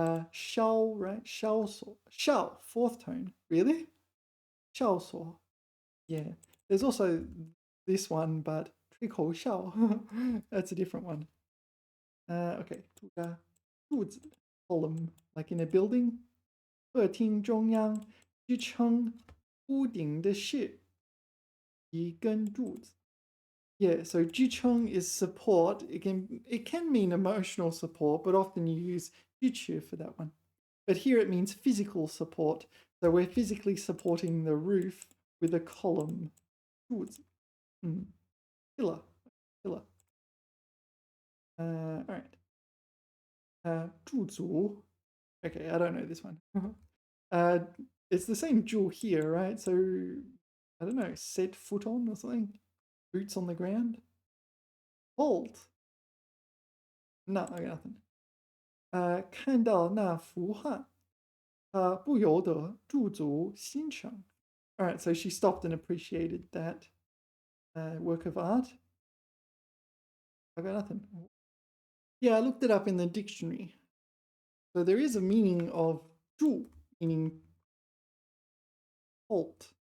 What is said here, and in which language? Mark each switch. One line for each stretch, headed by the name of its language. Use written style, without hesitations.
English: 哨, right? 哨所.哨, fourth tone. Really? 哨所.Yeah. There's also this one, but 吹口哨. That's a different one. Okay. 柱子 column, like in a building.
Chinese: 客厅中央支撑屋顶的是一根柱子.
English: Yeah, so 支撑 is support. It can mean emotional support, but often you use 支持 for that one. But here it means physical support. So we're physically supporting the roof with a column. 柱子.Pillar. Pillar. All right. 驻足. Okay, I don't know this one. It's the same jewel here, right? So, I don't know, set foot on or something? Boots on the ground? Hold. No, I got nothing.
Chinese: 看到那幅画，不由得驻足欣赏.
English: All right, so she stopped and appreciated that work of art. I got nothing. Yeah, I looked it up in the dictionary. So there is a meaning of 驻, meaning halt.